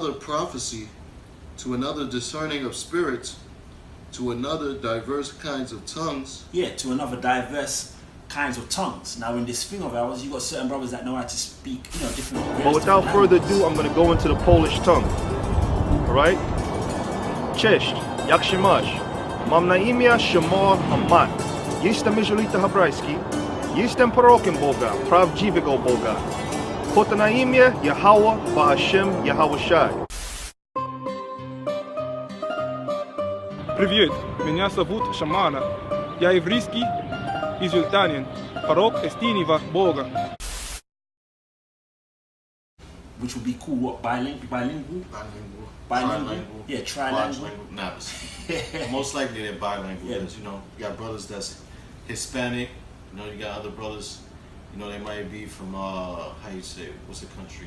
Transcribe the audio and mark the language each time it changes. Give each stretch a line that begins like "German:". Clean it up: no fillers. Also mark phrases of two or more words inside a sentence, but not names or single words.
English: To another prophecy. To another discerning of spirits. to another diverse kinds of tongues. Yeah, to another diverse kinds of tongues. Now in this thing of ours, you got certain brothers that know how to speak, different. But without further ado, I'm going to go into the Polish tongue. Alright?
Polish: Cześć, jak się masz? Mam na imię Shimon Amat. Jestem Izraelita hebrajski. Jestem prorokiem Boga, prawdziwego Boga. Pod na imię Yahweh Ba'Hashem Yahawashi.
Russian: Привет, меня зовут Шамана. Я еврейский израильтянин, пророк истинного Бога.
English: Which would be cool, what, bilingual? Bilingual. Yeah, trilingual. Nah, most likely they're bilingual. Yeah. Because, you got brothers that's Hispanic. You got other brothers. They might be from how you say, what's the country?